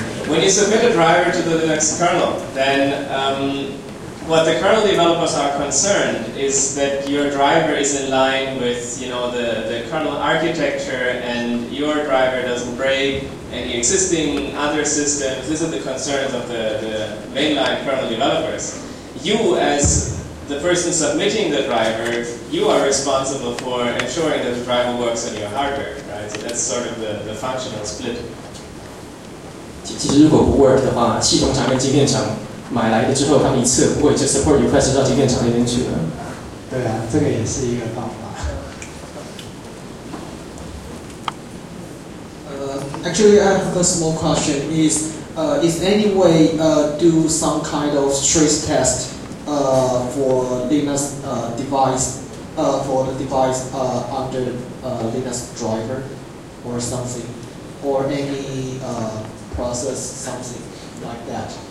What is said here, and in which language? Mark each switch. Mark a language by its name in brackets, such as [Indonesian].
[English] When you submit a driver to the Linux kernel, then what the kernel developers are concerned is that your driver is in line with, you know, the kernel architecture, and your driver doesn't break any existing other systems. These are the concerns of the mainline kernel developers. You, as the person submitting the driver, you are responsible for ensuring that the driver works on your hardware, right? So that's sort of the functional split. [Chinese] 其实如果不 work 的话，系统厂跟晶片厂买来的之后，他们一次不会就 [English] support request [Chinese] 到晶片厂那边去了。对啊，这个也是一个方法。 [English] Actually, I have a small question. Is any way do some kind of stress test for Linux device for the device under Linux driver or something or any process something like that.